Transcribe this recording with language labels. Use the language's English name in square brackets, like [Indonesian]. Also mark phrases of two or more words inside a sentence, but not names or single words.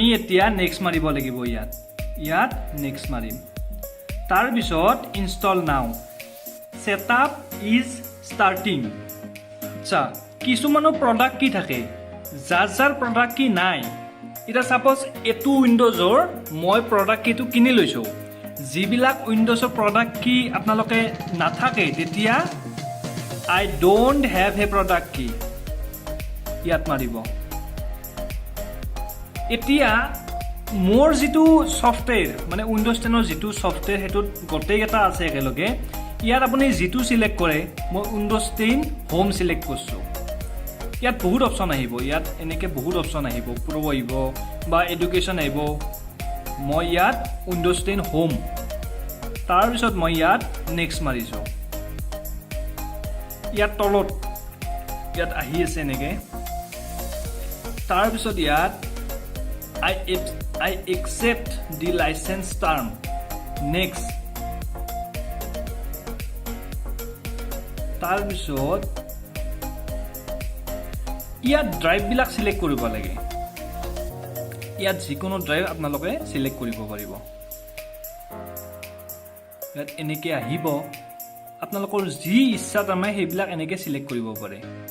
[Assamese] এতিয়া নেক্সট মাৰিব লাগিব ইয়াত নেক্সট মাৰিম তাৰপিছত [English] install now setup is starting [Assamese] আচ্ছা কিছুমানৰ [English] product key [Assamese] থাকে যাৰ [English] product key [Assamese] নাই এতিয়া ছাপ'জ এইটো উইণ্ডোজৰ মই [English] product key [Assamese] কিনি লৈছোঁ যিবিলাক উইণ্ডোজৰ [English] product key [Assamese] আপোনালোকে নাথাকে তেতিয়া [English] I don't have a product key [Assamese] ইয়াত মাৰিব এতিয়া মোৰ যিটো ছফ্টৱেৰ মানে উইণ্ডোজ 10ৰ যিটো ছফ্টৱেৰ সেইটোত গোটেইকেইটা আছে একেলগে ইয়াত আপুনি যিটো চিলেক্ট কৰে মই উইণ্ডোজ 10 হোম চিলেক্ট কৰিছোঁ ইয়াত বহুত অপশ্যন আহিব ইয়াত এনেকৈ বহুত অপশ্যন আহিব প্ৰ' আহিব বা এডুকেশ্যন আহিব মই ইয়াত উইণ্ডোজ 10 হোম তাৰপিছত মই ইয়াত নেক্সট মাৰিছোঁ ইয়াত তলত ইয়াত আহি আছে এনেকৈ তাৰপিছত ইয়াত [English] I accept the license term next [Assamese] তাৰপিছত ইয়াত ড্ৰাইভবিলাক চিলেক্ট কৰিব লাগে ইয়াত যিকোনো ড্ৰাইভ আপোনালোকে চিলেক্ট কৰিব পাৰিব ইয়াত এনেকৈ আহিব আপোনালোকৰ যি ইচ্ছা তাৰমানে সেইবিলাক এনেকৈ চিলেক্ট কৰিব পাৰে